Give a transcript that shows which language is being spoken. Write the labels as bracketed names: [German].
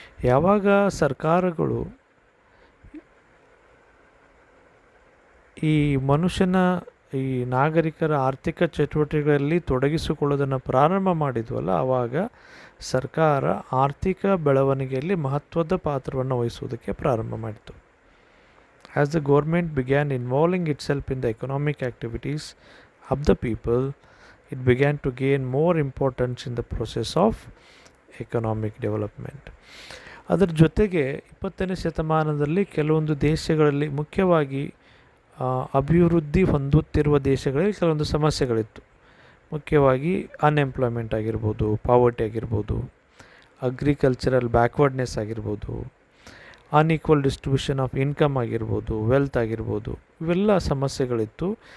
[Kannada] ಯಾವಾಗ ಸರ್ಕಾರಗಳು ಈ ಮನುಷ್ಯನ, ಈ ನಾಗರಿಕರ ಆರ್ಥಿಕ ಚಟುವಟಿಕೆಗಳಲ್ಲಿ ತೊಡಗಿಸಿಕೊಳ್ಳೋದನ್ನು ಪ್ರಾರಂಭ ಮಾಡಿದ್ವಲ್ಲ, ಆವಾಗ ಸರ್ಕಾರ ಆರ್ಥಿಕ ಬೆಳವಣಿಗೆಯಲ್ಲಿ ಮಹತ್ವದ ಪಾತ್ರವನ್ನು ವಹಿಸುವುದಕ್ಕೆ ಪ್ರಾರಂಭ ಮಾಡಿತು. [English] As the government began involving itself in the economic activities, of the people, it began to gain more importance in the process of economic development. [Kannada] ಅದರ ಜೊತೆಗೆ 20ನೇ ಶತಮಾನದಲ್ಲಿ ಕೆಲವೊಂದು ದೇಶಗಳಲ್ಲಿ, ಮುಖ್ಯವಾಗಿ ಅಭಿವೃದ್ಧಿ ಹೊಂದುತ್ತಿರುವ ದೇಶಗಳಲ್ಲಿ ಕೆಲವೊಂದು ಸಮಸ್ಯೆಗಳಿತ್ತು. ಮುಖ್ಯವಾಗಿ ಅನ್ಎಂಪ್ಲಾಯ್ಮೆಂಟ್ ಆಗಿರ್ಬೋದು, ಪಾವರ್ಟಿ ಆಗಿರ್ಬೋದು, ಅಗ್ರಿಕಲ್ಚರಲ್ ಬ್ಯಾಕ್ವರ್ಡ್ನೆಸ್ ಆಗಿರ್ಬೋದು, [English] unequal distribution of income [Kannada] ಆಗಿರ್ಬೋದು, ವೆಲ್ತ್ ಆಗಿರ್ಬೋದು, ಇವೆಲ್ಲ ಸಮಸ್ಯೆಗಳಿತ್ತು.